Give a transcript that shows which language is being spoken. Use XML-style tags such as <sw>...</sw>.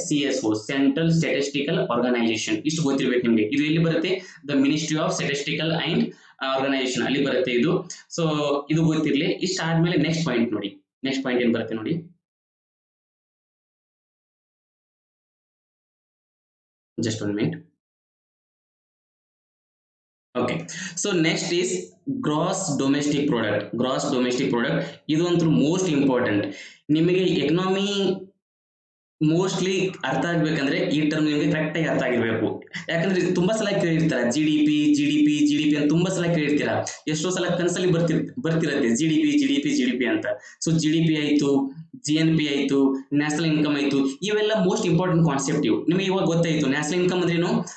<kn>CSO, central statistical organisation. ಇಷ್ಟು ಗೊತ್ತಿರ್ಬೇಕು ನಿಮಗೆ. ಇದು ಎಲ್ಲಿ ಬರುತ್ತೆ?</kn> <en>the ministry of statistical and organisation,</en> <kn>ಅಲ್ಲಿ ಬರುತ್ತೆ ಇದು. ಸೊ ಇದು ಗೊತ್ತಿರಲಿ. ಇಷ್ಟ ಆದ್ಮೇಲೆ ನೆಕ್ಸ್ಟ್ ಪಾಯಿಂಟ್ ನೋಡಿ. ನೆಕ್ಸ್ಟ್ ಪಾಯಿಂಟ್ ಏನ್ ಬರುತ್ತೆ ನೋಡಿ,</kn> <en>just 1 minute. Okay, so next is gross domestic product.</en> <kn>ಇದು ಅಂತೂ ಮೋಸ್ಟ್ ಇಂಪಾರ್ಟೆಂಟ್. ನಿಮಗೆ ಎಕನಾಮಿ ಮೋಸ್ಟ್ಲಿ ಅರ್ಥ ಆಗ್ಬೇಕಂದ್ರೆ ಈ ಟರ್ಮ್ ನಿಮಗೆ ಕರೆಕ್ಟ್ ಆಗಿ ಅರ್ಥ ಆಗಿರ್ಬೇಕು. ಯಾಕಂದ್ರೆ ತುಂಬಾ ಸಲ ಕೇಳಿರ್ತಾರ GDP ಅಂತ, ತುಂಬಾ ಸಲ ಕೇಳಿರ್ತೀರಾ. ಎಷ್ಟೋ ಸಲ ಕನಸಲ್ಲಿ ಬರ್ತಿರತ್ತೆ GDP ಅಂತ. ಸೊ GDP ಆಯ್ತು, GNP ಆಯ್ತು, ನ್ಯಾಷನಲ್ ಇನ್ಕಮ್ ಆಯ್ತು, ಇವೆಲ್ಲ ಮೋಸ್ಟ್ ಇಂಪಾರ್ಟೆಂಟ್ ಕಾನ್ಸೆಪ್ಟ್. ಇವು ನಿಮಗೆ ಇವಾಗ ಗೊತ್ತಾಯ್ತು. ನ್ಯಾಷನಲ್ ಇನ್ಕಮ್ ಅಂದ್ರೆ ಏನು?</kn>